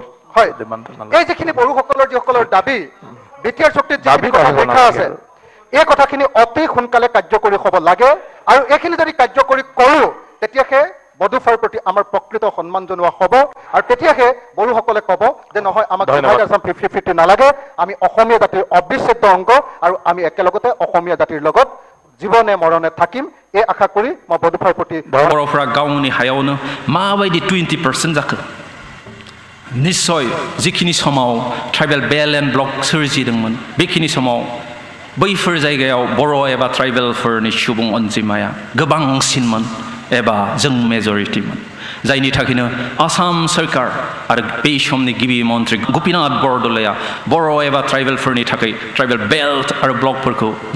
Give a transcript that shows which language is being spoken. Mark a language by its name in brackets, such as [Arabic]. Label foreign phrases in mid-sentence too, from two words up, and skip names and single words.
[Assamese] হয় এই যিখিনি বড়োসকলৰ যিসকলৰ দাবী বিটিআৰ চুক্তিত যিখিনি কথা লিখা আছে এই কথাখিনি অতি সোনকালে কাৰ্যকৰী হ'ব লাগে আৰু এইখিনি যদি কাৰ্যকৰী কৰোঁ তেতিয়াহে বড়োফাৰ প্ৰতি আমাৰ প্ৰকৃত সন্মান জনোৱা হ'ব আৰু তেতিয়াহে বড়োসকলে ক'ব যে নহয় আমাক 50-50 নালাগে আমি অসমীয়া জাতিৰ অবিচ্ছেদ্য অংগ আৰু আমি একেলগতে অসমীয়া জাতিৰ লগত জীৱনে মৰণে থাকিম এই আশা কৰি মই বড়োফাৰ প্ৰতি [Bodo] बर'फ्रा गावनि हायावनो माबायदि 20% जाखो निश्चय जिखिनि समाव [English] tribal belt and block [Bodo] सोरजिदोंमोन बेखिनि समाव बैफोर जायगायाव बर' एबा ट्राइबेलफोरनि सुबुं अनजिमाया गोबांसिनमोन एबा जों मेजरिटिमोन जायनि थाखायनो आसाम सरकार आरो बै समनि गिबि मन्त्रि गोपीनाथ बरदलैया बर' एबा ट्राइबेलफोरनि थाखाय [English] tribal belt [Bodo] आरो ब्लकफोरखौ